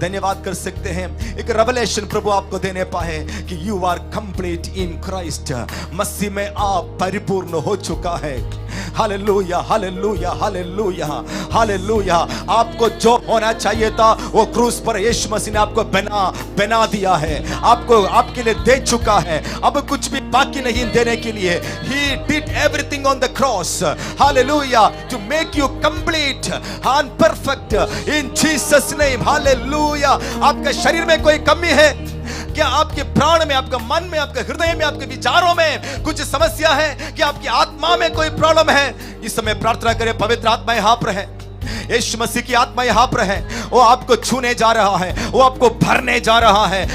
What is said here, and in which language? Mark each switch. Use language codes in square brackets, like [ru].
[hi] धन्यवाद कर सकते हैं। एक रेवलेशन प्रभु आपको देने पाए कि [en] you are complete in Christ, [hi] मसीह में आप परिपूर्ण हो चुका है। Hallelujah, hallelujah, hallelujah, hallelujah. आपको जो होना चाहिए था वो क्रूस पर यीशु मसीह ने आपको बना दिया है, आपको आपके लिए दे चुका है। अब कुछ भी बाकी नहीं देने के लिए। [en] He did everything on the cross, hallelujah, to make you complete and perfect in Jesus name, hallelujah। [hi] आपके शरीर में कोई कमी है क्या? आपके प्राण में, आपके मन में, आपके हृदय में, आपके विचारों में कुछ समस्या है कि आपकी आत्मा में कोई प्रॉब्लम है? इस समय प्रार्थना करें, पवित्र आत्मा यहाँ पर है, यीशु मसीह की आत्मा यहाँ पर है। वो आपको छूने जा रहा है, वो आपको भरने जा रहा है।